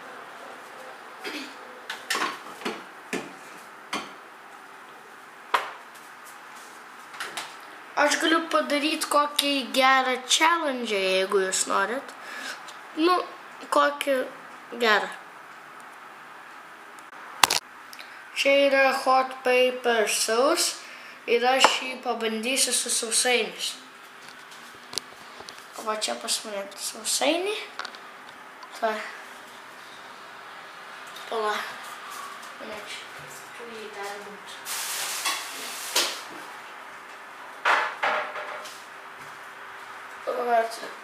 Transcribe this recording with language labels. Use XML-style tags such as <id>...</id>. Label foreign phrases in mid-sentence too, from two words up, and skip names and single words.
<lt>Aš galiu padaryti kokį gerą challenge, jeigu jūs norit. Kokį gerą. Čia yra</lt> <en>hot pepper sauce</en> <lt>ir aš jį pabandysiu su sausainiais. Va čia pas mane sausainį. Va. Pala. Čia jį dar būtų. Va.</lt>